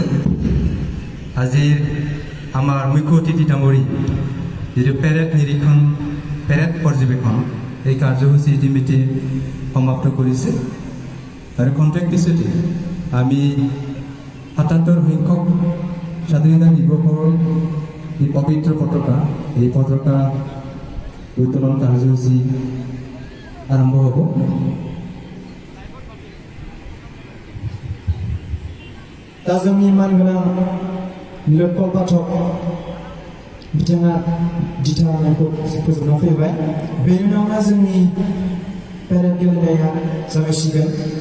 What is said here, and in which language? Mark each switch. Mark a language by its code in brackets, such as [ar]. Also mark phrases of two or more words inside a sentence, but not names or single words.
[as] আজিৰ আমাৰ মুখ্য অতিথি ডাঙৰী যিটো পেৰেড নিৰীক্ষণ পেৰেড পৰ্যবেক্ষণ এই কাৰ্যসূচী ইতিমধ্যে সমাপ্ত কৰিছে আৰু কণ্টেক্ট পিছতে আমি ৭৭ সংখ্যক স্বাধীনতা দিৱসৰ এই পবিত্ৰ পতাকা উত্তোলন কাৰ্যসূচী আৰম্ভ হ'ব। [brx] दा जोंनि मानगोनां निलोत्पल पाठक बिथाङा दिथा होनायखौ फोजोबना फैबाय। बेनि उनावनो जोंनि पेरेड गेलेनाया जागायसिगोन।